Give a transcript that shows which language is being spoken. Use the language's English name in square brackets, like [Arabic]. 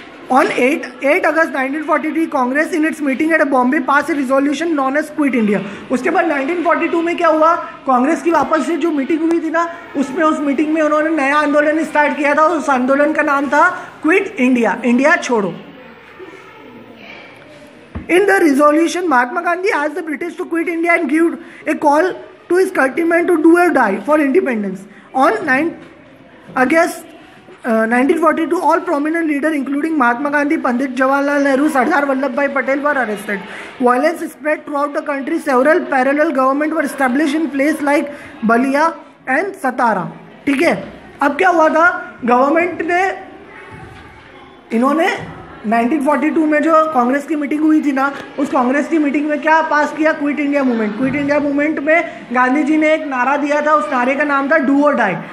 [English] On 8 August 1943, Congress in its meeting at Bombay pass a resolution known as quit India. [Hindi] उसके बाद 1942 में क्या हुआ, कांग्रेस की वापस से जो मीटिंग हुई थी ना, उस मीटिंग में उन्होंने नया आंदोलन स्टार्ट किया था। उस आंदोलन का नाम था क्विट इंडिया, इंडिया छोड़ो। [English] In the resolution, Mahatma Gandhi asked the British to quit India and give a call to his countrymen to do or die for independence. On 9 August 1942, all prominent leaders, including Mahatma Gandhi, Pandit Jawaharlal Nehru, Sardar Vallabhbhai Patel, were arrested. Violence spread throughout the country. Several parallel governments were established in places like Balia, and Satara. [Hindi] ठीक है, अब क्या हुआ था, government ने इन्होंने 1942 में जो कांग्रेस की मीटिंग हुई थी ना, उस कांग्रेस की मीटिंग में क्या पास किया, quit India movement. Quit India movement में गांधी जी ने एक नारा दिया था, उस नारे का नाम था डू और डाई।